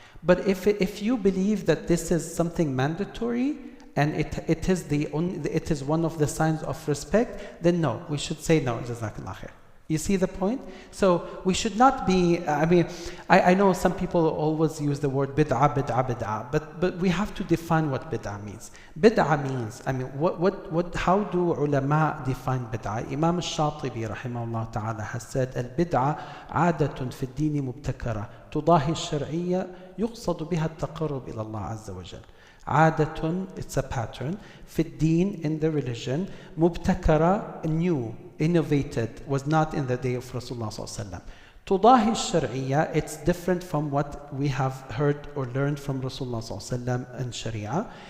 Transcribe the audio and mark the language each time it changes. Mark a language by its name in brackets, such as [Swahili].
[English] But if you believe that this is something mandatory and it is one of the signs of respect, then no, we should say no. Jazakallah khair. You see the point? So we should not be, I know some people always use the word bid'ah, but we have to define what bid'ah means. Bid'ah means, how do ulama define bid'ah? Imam al-Shatibi rahimahullah ta'ala has said, al-bid'ah [Arabic] عادة في الدين مبتكرة تضاهي الشرعية يقصد بها التقرب إلى الله عز وجل. [English] عادة, it's a pattern, [Arabic] في الدين, [English] in the religion, مبتكرة, new, innovated, was not in the day of Rasulullah sallallahu alaihi wasallam. [Arabic] تضاهي الشرعية, [English] it's different from what we have heard or learned from Rasulullah sallallahu alaihi wasallam in Sharia.